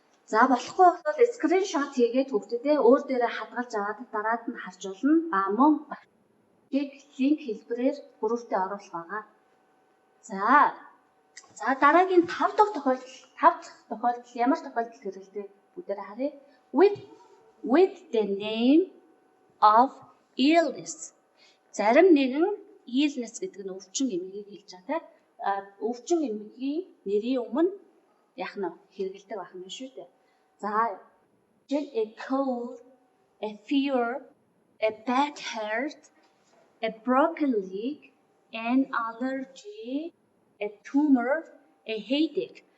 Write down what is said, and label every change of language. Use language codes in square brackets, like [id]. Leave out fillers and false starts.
[mn] За болохгүй бол скриншот хийгээд бүгдээ өөр дээрээ хадгалж аваад дараад нь харж болно. Мөн линк хэлбэрээр бүрүүртээ оруулах байгаа. За дараагийн 5 дахь тохиолдол ямар тохиолдол хэрэглэдэг бүгдээ харъя. [en] With the name of illness. [mn] Зарим нэгэн illness гэдэг нь өвчин эмгэгийг хэлж байгаа тийм. Өвчин эмгэгийн нэрийн өмнө яах нь хэрэглэдэг байх юм шүү дээ. [en] За a cold, a fever, a bad heart, a broken leg, an allergy, a tumor, a headache.